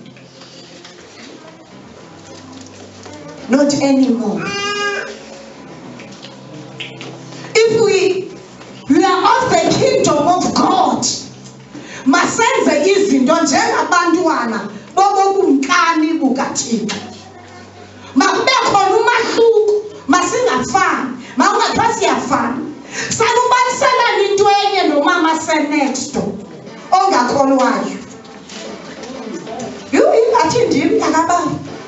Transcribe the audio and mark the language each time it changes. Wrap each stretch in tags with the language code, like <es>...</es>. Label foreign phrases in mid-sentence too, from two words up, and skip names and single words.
<en>not anymore if we are of the kingdom of God</en> <xh>masenze izinto njengabantwana bobokumkani bukaThixo makube khona umahluko masingafani mawungathiwa siyafana sanubaniselana into enye nomama senext door ongakholwayo ingathi ndim mntakababa</xh>